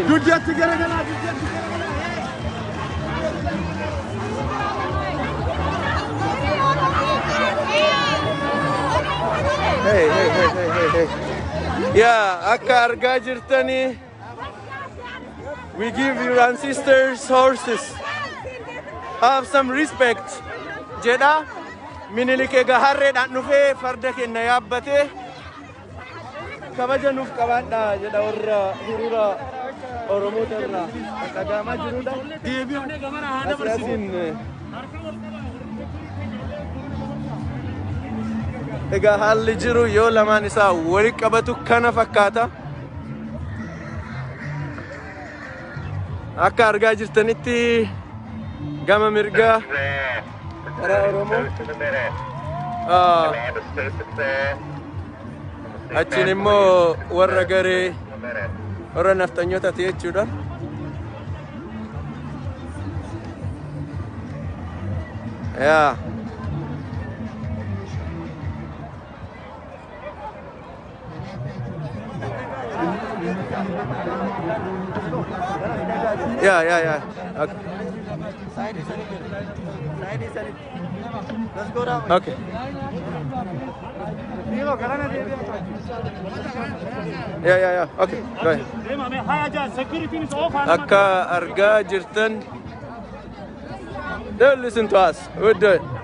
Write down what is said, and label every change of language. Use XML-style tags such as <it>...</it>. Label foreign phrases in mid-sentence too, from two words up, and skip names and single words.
<en>Do that together. Hey. Yeah,</en> <om>akka argaa jirtanii.</om> <en>We give your ancestors horses. Have some respect.</en> <om>Jedha. Minilik egaa harreedhaan dhufee farda kenna yaabbatee kabaja nuuf qabaadha jedha warra hiriira Oromoota irraa dhagaamaa jirudha. Asiin egaa haalli jiru yoo lamaan isaa walitti qabatu kana fakkaata. Akka argaa jirtanitti gama mirgaa karaa Oromoo achiin immoo warra garee warra nafxanyootati jechuudha.</om> <en>Yeah. Yeah. Okay. Let's go down. Okay. Yeah. Okay. Go ahead.</en> <om>Akka argaa jirtan.</om> <en>Don't listen to us. We'll do it.</en>